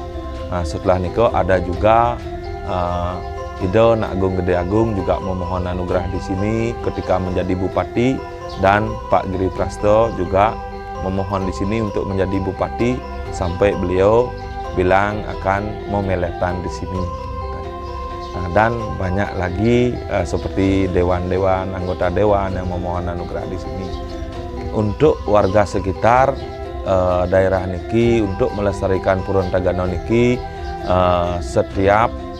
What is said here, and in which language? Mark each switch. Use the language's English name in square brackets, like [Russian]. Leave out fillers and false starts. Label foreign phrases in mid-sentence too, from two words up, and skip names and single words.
[Indonesian] Setelah niko ada juga Ido Nak Agung Gede Agung juga memohon anugerah di sini ketika menjadi bupati, dan Pak Giri Prasto juga memohon di sini untuk menjadi bupati sampai beliau bilang akan memeletan di sini. Dan banyak lagi seperti dewan-dewan, anggota dewan yang memohon anugerah di sini. Untuk warga sekitar daerah niki, untuk melestarikan Puro Entagano niki, setiap